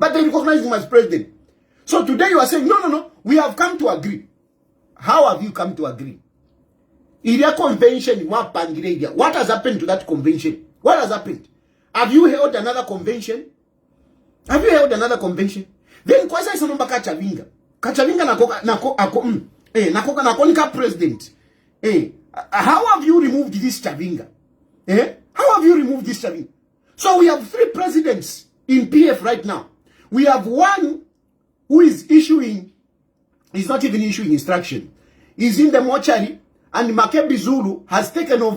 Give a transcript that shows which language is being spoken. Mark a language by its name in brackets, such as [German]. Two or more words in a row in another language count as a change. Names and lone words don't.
[English] But they recognize him as president. So today you are saying, no, we have come to agree. How have you come to agree? Iria convention, what has happened to that convention? What has happened? Have you held another convention? Have you held another convention? [Bemba] Then kwa isa nomba Kachavinga. Kachavinga nakonika president. [English] How have you removed this Chavinga? How have you removed this Chavinga? So we have 3 presidents in PF right now. We have one who is issuing, he's not even issuing instruction. He's in the mortuary and Makebi Zulu has taken over.